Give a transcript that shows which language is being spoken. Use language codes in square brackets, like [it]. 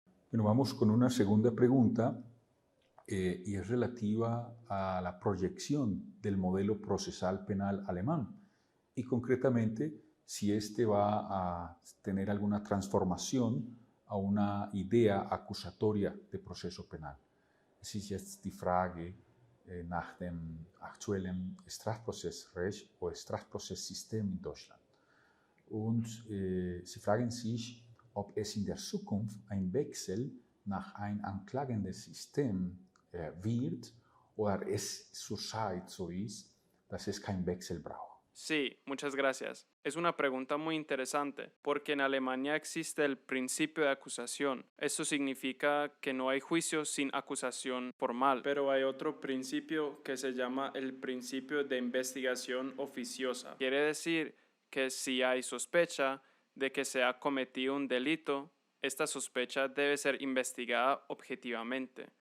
[es] Bueno, vamos con una segunda pregunta y es relativa a la proyección del modelo procesal penal alemán y concretamente si este va a tener alguna transformación a una idea acusatoria de proceso penal. [de] Es jetzt die Frage nach dem aktuellen Strafprozessrecht oder Strafprozesssystem in Deutschland. Und sie fragen sich, ob es in der Zukunft ein Wechsel nach ein anklagendes System wird oder es zurzeit so ist, dass es keinen Wechsel braucht. [es] Sí, muchas gracias. Es una pregunta muy interesante, porque en Alemania existe el principio de acusación. Esto significa que no hay juicio sin acusación formal, pero hay otro principio que se llama el principio de investigación oficiosa. Quiere decir que si hay sospecha de que se ha cometido un delito, esta sospecha debe ser investigada objetivamente.